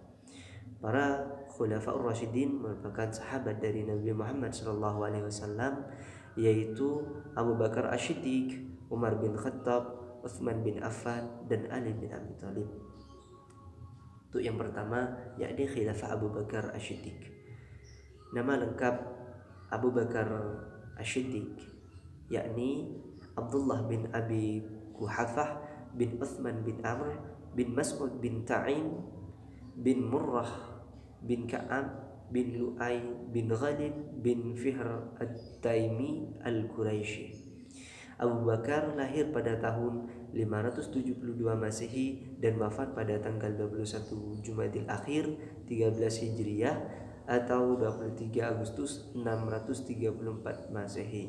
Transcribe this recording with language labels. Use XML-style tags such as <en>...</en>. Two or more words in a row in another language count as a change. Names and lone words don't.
<id>Para Khulafaur Rasyidin merupakan sahabat dari Nabi Muhammad SAW, yaitu Abu Bakar Asy-Syiddiq, Umar bin Khattab, Utsman bin Affan, dan Ali bin Abi Thalib. Untuk yang pertama, yakni Khilafah Abu Bakar Asy-Syiddiq. Nama lengkap Abu Bakar Asy-Syiddiq yakni Abdullah bin Abi Quhafah bin Utsman bin Amr bin Mas'ud bin Ta'im bin Murrah bin Ka'ab bin Lu'ay bin Ghalib bin Fihr At-Taimi Al-Quraisy. Abu Bakar lahir pada tahun 572 Masehi dan wafat pada tanggal 21 Jumadil Akhir 13 Hijriah atau 23 Agustus 634 Masehi.</id>